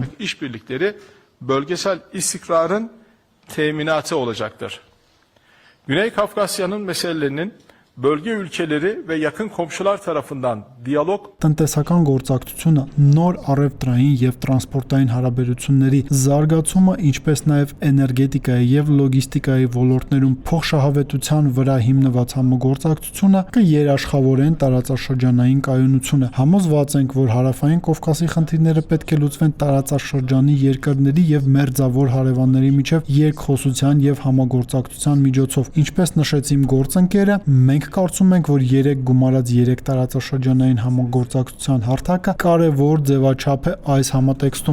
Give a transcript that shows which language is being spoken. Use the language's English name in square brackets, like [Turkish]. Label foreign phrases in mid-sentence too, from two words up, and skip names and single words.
[Turkish] İşbirlikleri bölgesel istikrarın teminatı olacaktır. Güney Kafkasya'nın meselelerinin bölge ülkeleri ve yakın komşular tarafından diyalog [Armenian] տնտեսական գործակցությունը, նոր առևտրային եւ տրանսպորտային հարաբերությունների զարգացումը, ինչպես նաեւ էներգետիկայի եւ լոգիստիկայի ոլորտներում փոխշահավետության վրա հիմնված համագործակցությունը կերաշխավորեն տարածաշրջանային կայունությունը։ Համոզված ենք, որ Հարավային Կովկասի խնդիրները պետք է լուծվեն տարածաշրջանի երկրների եւ մերձավոր հարևանների միջև երկխոսության եւ համագործակցության միջոցով։ Ինչպես նշեց իմ գործընկերը, մենք կարծում ենք, որ 3 գումարած 3 տարածաշրջանային համագործակցության հարթակը կարևոր ձևաչափ է այս համատեքստում։